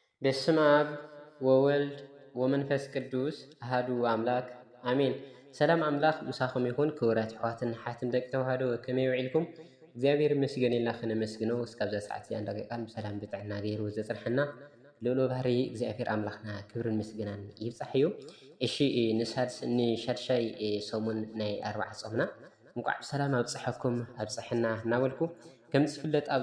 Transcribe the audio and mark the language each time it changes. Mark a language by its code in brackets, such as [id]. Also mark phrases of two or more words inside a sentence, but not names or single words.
[gez] በስመ አብ ወወልድ ወመንፈስ ቅዱስ አሐዱ አምላክ አሜን። [ti] ሰላም አምላክ ምሳኹም ይኹን። ክቡራት ኣሕዋትን ሓትን ደቂ ተዋህዶ ከመይ ውዒልኩም? እግዚአብሔር ይመስገን ኢልና ክነመስግኖ እስካብ ሰዓት እዚኣ እንዳደቂቃን ብሰላም ብጥዕና ገይሩ ዘፅንሐና ልዑል ባህሪ እግዚአብሔር ኣምላኽና ክብርን ምስግናን ይብፃሕ እዩ። እሺ ንሻድሻይ ሰሙን ናይ 40 ጾምና እንቋዕ ብሰላም ኣብፅሐኩም ኣብፅሕና እናበልኩ ከም ዝፍለጥ ኣብ